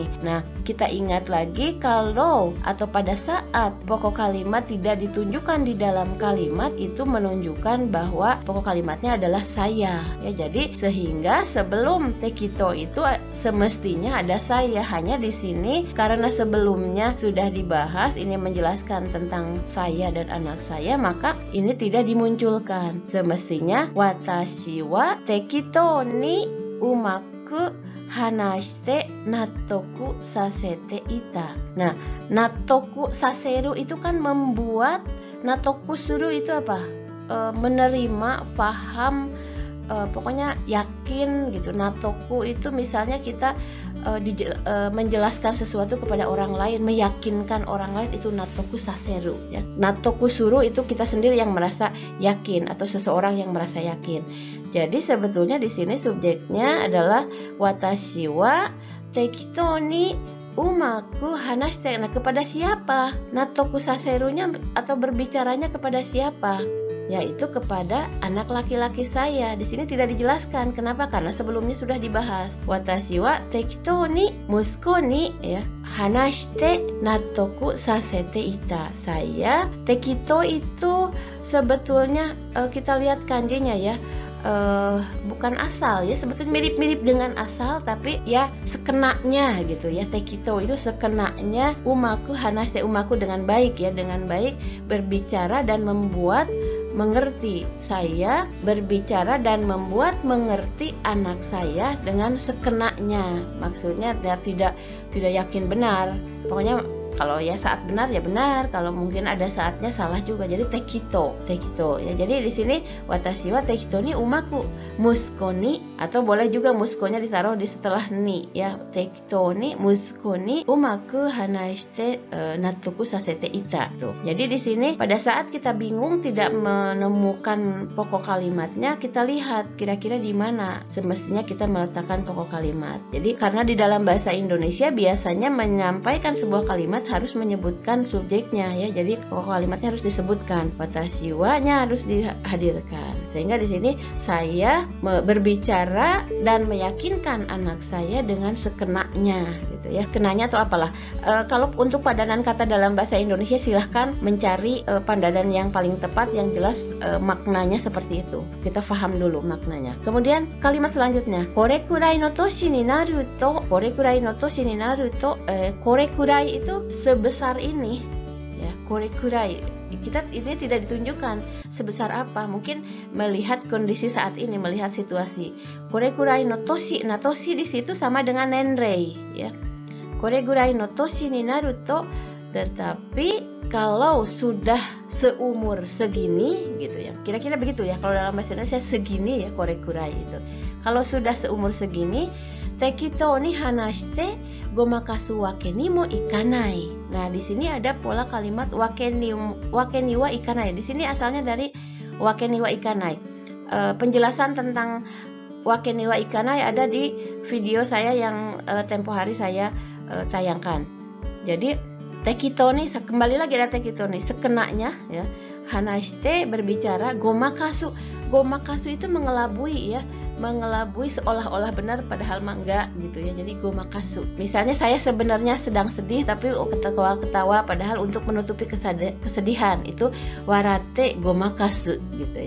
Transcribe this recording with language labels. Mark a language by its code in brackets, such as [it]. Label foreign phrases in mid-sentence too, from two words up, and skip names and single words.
[id] Nah, kita ingat lagi kalau atau pada saat pokok kalimat tidak ditunjukkan di dalam kalimat, itu menunjukkan bahwa pokok kalimatnya adalah saya ya. Jadi sehingga sebelum tekito itu semestinya ada saya. Hanya di sini karena sebelumnya sudah dibahas, ini menjelaskan tentang saya dan anak saya, maka ini tidak dimunculkan. [ja] Semestinya 私は適当にうまく話して納得させていた. [id] Nah, [ja] 納得させる [id] itu kan membuat, [ja] 納得する [id] itu apa? Menerima, paham, pokoknya yakin gitu. Nattoku itu misalnya kita menjelaskan sesuatu kepada orang lain, meyakinkan orang lain, itu [ja] 納得させる [id] ya. [ja] 納得する [id] itu kita sendiri yang merasa yakin atau seseorang yang merasa yakin. Jadi sebetulnya di sini subjeknya adalah [ja] 私は適当にうまく話して. [id] Nah, kepada siapa? [ja] 納得させるnya [id] atau berbicaranya kepada siapa? Yaitu kepada anak laki-laki saya. Di sini tidak dijelaskan. Kenapa? Karena sebelumnya sudah dibahas. [ja] 私は適当に息子にや話して納得させていた. [id] Saya tekitou itu sebetulnya kita lihat kanjinya ya. Bukan asal ya, sebetulnya mirip-mirip dengan asal, tapi ya sekenanya gitu ya. Tekitou itu sekenanya [ja] うまく話して, [id] umaku dengan baik ya, dengan baik berbicara dan membuat mengerti. Saya berbicara dan membuat mengerti anak saya dengan sekenanya. Maksudnya tidak yakin benar. Pokoknya kalau ya saat benar ya benar, kalau mungkin ada saatnya salah juga. Jadi tekitou ya. Jadi di sini [ja] 私は適当にうまく息子に, [id] atau boleh juga musukonya ditaruh di setelah ni ya. [ja] 適当に息子にうまく話して納得させていた tuh. [id] Jadi di sini pada saat kita bingung tidak menemukan pokok kalimatnya, kita lihat kira-kira di mana semestinya kita meletakkan pokok kalimat. Jadi karena di dalam bahasa Indonesia biasanya menyampaikan sebuah kalimat harus menyebutkan subjeknya ya. Jadi pokok kalimatnya harus disebutkan, [ja] watashi wa-nya [id] harus dihadirkan. Sehingga di sini saya berbicara dan meyakinkan anak saya dengan sekenanya gitu ya. Kenanya atau apalah. Kalau untuk padanan kata dalam bahasa Indonesia silahkan mencari padanan yang paling tepat, yang jelas maknanya seperti itu. Kita paham dulu maknanya. Kemudian kalimat selanjutnya, [ja] これくらいの年になると、これくらいの年になると、これくらい [id] itu sebesar ini ya. [ja] これくらい [id] kita ini tidak ditunjukkan sebesar apa, mungkin melihat kondisi saat ini, melihat situasi. [ja] これくらいの年, [id] nah toshi di situ sama dengan nenrei ya. [ja] これくらいの年になると, [id] tetapi kalau sudah seumur segini gitu ya. Kira-kira begitu ya kalau dalam bahasa Indonesia segini ya korekurai itu. Kalau sudah seumur segini, [ja] 適当に話してごまかすわけにもいかない. [id] Nah, di sini ada pola kalimat [ja] わけにはいかない. [id] Di sini asalnya dari [ja] わけにはいかない. [id] Penjelasan tentang [ja] わけにはいかない [id] ada di video saya yang tempo hari saya tayangkan. Jadi [ja] 適当に, [id] kembali lagi ada [ja] 適当に, [id] sekenanya ya. Hanashite berbicara, gomakasu. Gomakasu itu mengelabui ya, mengelabui seolah-olah benar padahal enggak gitu ya. Jadi gomakasu. Misalnya saya sebenarnya sedang sedih tapi ketawa-ketawa padahal untuk menutupi kesedihan, itu [ja] 笑ってごまかす [id] gitu ya.